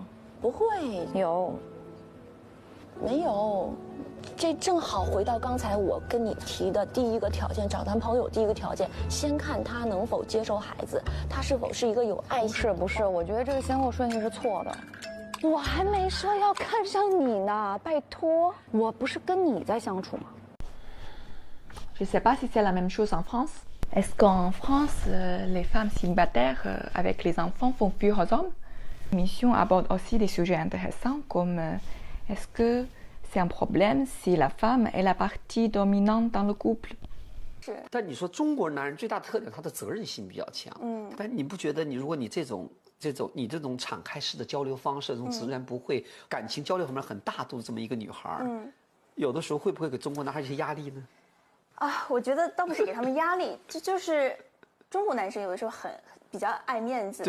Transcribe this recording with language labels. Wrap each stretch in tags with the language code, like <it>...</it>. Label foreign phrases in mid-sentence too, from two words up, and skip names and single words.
<zh>不会，没有，这正好回到刚才我跟你提的第一个条件，找男朋友第一个条件，先看他能否接受孩子，他是否是一个有爱心。不是，我觉得这个先后顺序是错的。我还没说要看上你呢，拜托，我不是跟你在相处吗？</zh> <fr>Je ne sais pas si c'est la même chose en France. Est-ce qu'en France, les femmes célibataires avec les enfants font fuir aux hommes? L'émission aborde aussi des sujets intéressants comme est-ce que c'est un problème si la femme est la partie dominante dans le couple?</fr> <zh>但你说中国男人最大特点，他的责任心比较强。但你不觉得如果你这种敞开式的交流方式，这种自然不会感情交流方面很大度的这么一个女孩，有的时候会不会给中国男孩一些压力呢？啊，我觉得倒不是给他们压力，这就是中国男生有的时候比较爱面子，</zh>